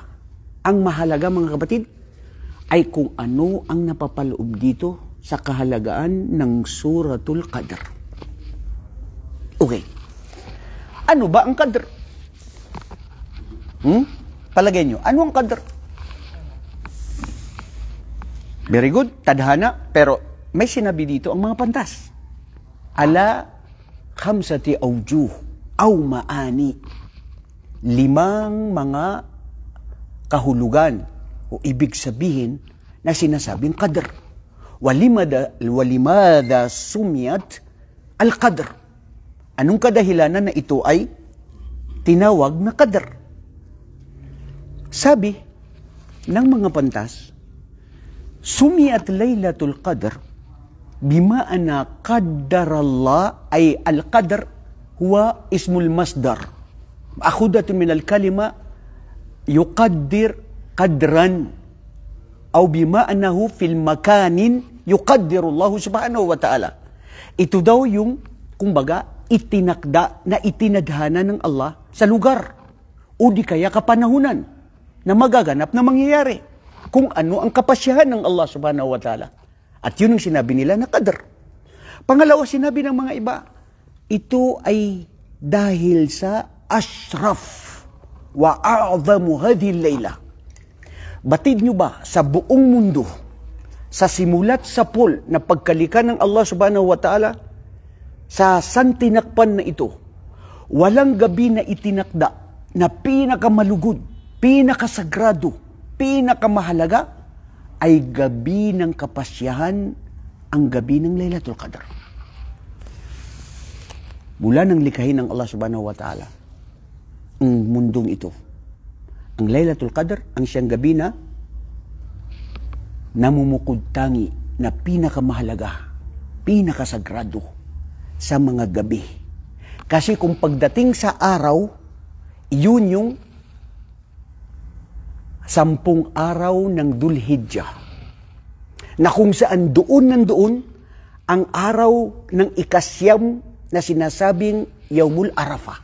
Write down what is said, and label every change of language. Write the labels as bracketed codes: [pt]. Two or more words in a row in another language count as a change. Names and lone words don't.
[tl] Ang mahalaga, mga kapatid, ay kung ano ang napapaloob dito sa kahalagaan ng Suratul Qadr. Okay. Ano ba ang Qadr? Palagay nyo, ano ang Qadr? [en] Very good, [tl] tadhana, pero may sinabi dito ang mga pantas. [ar] على خمسة أوجه أو معاني. [tl] 5 mga kahulugan o ibig sabihin na sinasabing Qadr. [ar] ولماذا سميت القدر. [tl] Anong kadahilanan na ito ay tinawag na Qadr? Sabi ng mga pantas, [ar] سميت ليلة القدر بما أن قدر الله أي القدر هو اسم المصدر مأخوذة من الكلمة يقدر قدرا أو بما أنه في المكان يقدر الله سبحانه وتعالى. [tl] Ito daw yung kumbaga itinakda na itinadhana ng Allah sa lugar o di kaya kapanahunan na magaganap na mangyayari kung ano ang kapasyahan ng Allah [ar] سبحانه وتعالى. [tl] At yun ang sinabi nila na Qadr. Pangalawa, sinabi ng mga iba, ito ay dahil sa [ar] أشرف وأعظم هذه ليلة. [tl] Batid nyo ba sa buong mundo, sa simulat sa pol na pagkalika ng Allah [ar] سبحانه وتعالى, [tl] sa santinakpan na ito, walang gabi na itinakda na pinakamalugod, pinakasagrado, pinakamahalaga, ay gabi ng kapasyahan, ang gabi ng Laylatul Qadr. Mula ng likhain ng Allah [ar] سبحانه وتعالى [tl] ang mundong ito. Ang Laylatul Qadr ang siyang gabi na namumukod tangi na pinakamahalaga, pinakasagrado sa mga gabi. Kasi kung pagdating sa araw, yun yung 10 araw ng Dhul-Hijjah, na kung saan nandoon ang araw ng ikasyam na sinasabing Yaumul Arafah.